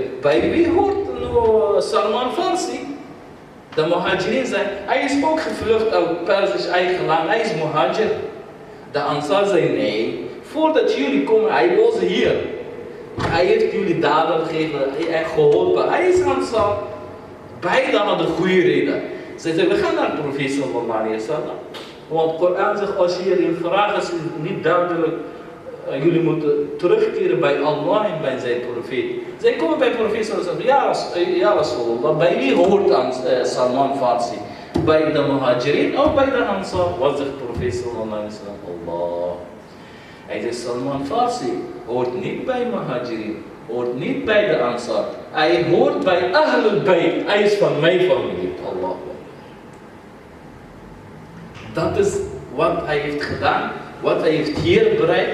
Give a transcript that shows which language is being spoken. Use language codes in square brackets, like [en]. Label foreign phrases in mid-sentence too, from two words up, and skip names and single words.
[nl] Bij wie hoort nou Salman Farsi? De Muhajirin zei, hij is ook gevlucht uit Persisch eigen land, hij is Muhajir. De Ansar zei, nee, voordat jullie komen, hij was hier. Hij heeft jullie daden gegeven en geholpen, hij is Ansar. Beiden hadden goede reden. Ze zeiden, we gaan naar de profeet [ar] صلى الله عليه وسلم. [nl] Want de Koran zegt, als je hierin vraagt, is niet duidelijk. Jullie moeten terugkeren bij Allah en bij zijn profeet. Zij komen bij de profeet [ar] صلى الله عليه وسلم. يا رسول الله, [nl] bij wie hoort dan Salman Farsi? Bij de Muhajirin of bij de Ansar? Wat zegt de profeet [ar] صلى الله عليه وسلم? [nl] Allah. Hij zegt, Salman Farsi hoort niet bij Muhajirin, hoort niet bij de Ansar. Hij hoort bij [ar] أهل البيت. [nl] Hij is van mijn familie. Allah. Dat is wat hij heeft gedaan, wat hij heeft hier bereikt.